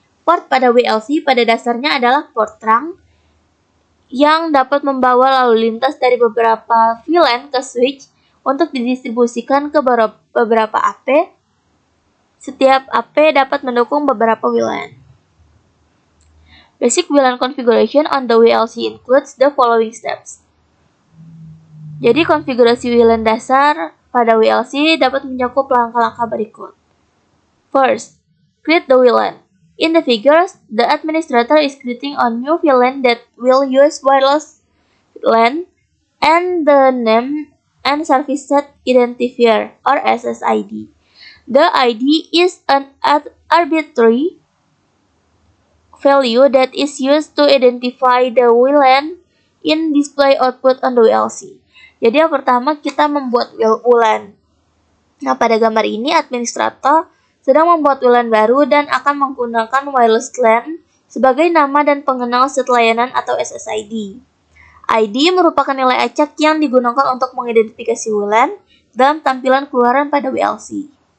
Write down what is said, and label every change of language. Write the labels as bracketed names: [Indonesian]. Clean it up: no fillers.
[Indonesian] Port pada WLC pada dasarnya adalah port trunk yang dapat membawa lalu lintas dari beberapa VLAN ke switch untuk didistribusikan ke beberapa AP. Setiap AP dapat mendukung beberapa WLAN. [English] Basic WLAN configuration on the WLC includes the following steps. [Indonesian] Jadi konfigurasi WLAN dasar pada WLC dapat mencakup langkah-langkah berikut. [English] First, create the WLAN. In the figures, the administrator is creating a new VLAN that will use wireless LAN and the name and service set identifier or SSID. The ID is an arbitrary value that is used to identify the WLAN in display output on the WLC. [Indonesian] Jadi yang pertama kita membuat WLAN. Nah, pada gambar ini administrator sedang membuat WLAN baru dan akan menggunakan wireless LAN sebagai nama dan pengenal set layanan atau SSID. ID merupakan nilai acak yang digunakan untuk mengidentifikasi WLAN dalam tampilan keluaran pada WLC.